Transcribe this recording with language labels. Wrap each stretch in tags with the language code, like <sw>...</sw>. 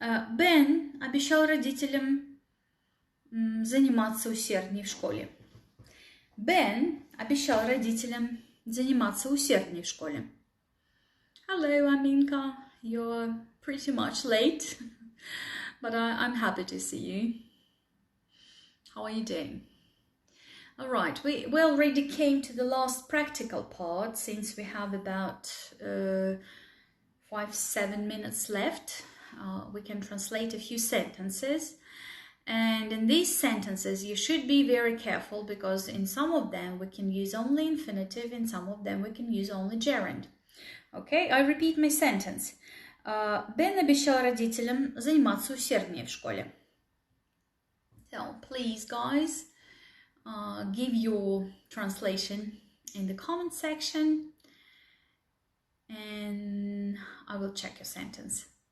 <ru>Бен обещал родителям заниматься усерднее в школе. Бен обещал родителям заниматься усерднее в школе.</ru> <en>Hello, Aminka. You're pretty much late, but I'm happy to see you. How are you doing? All right, we already came to the last practical part, since we have about 5-7 minutes left. We can translate a few sentences. And in these sentences, you should be very careful, because in some of them we can use only infinitive, in some of them we can use only gerund. Okay, I repeat my sentence.</en> <ru>Бен обещал родителям заниматься усерднее в школе.</ru> <en>So, please, guys, give your translation in the comment section, and I will check your sentence.</en>